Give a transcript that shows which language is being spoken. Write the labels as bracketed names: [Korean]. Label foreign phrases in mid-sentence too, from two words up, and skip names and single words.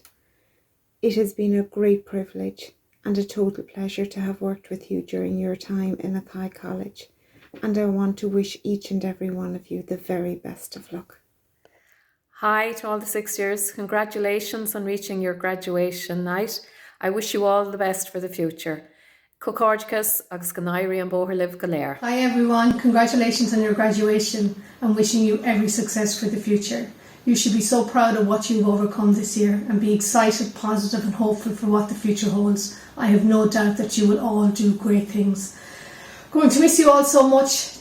[English] It has been a great privilege and a total pleasure to have worked with you during your time in Athy College, and I want to wish each and every one of you the very best of luck. Hi to all the 6 years. Congratulations on reaching your graduation night. I wish you all the best for the future. Cocórgicas agus Ganairi and Boher live Galer. Hi everyone, congratulations on your graduation and wishing you every success for the future. You should be so proud of what you've overcome this year and be excited, positive and hopeful for what the future holds. I have no doubt that you will all do great things. Going to miss you all so much.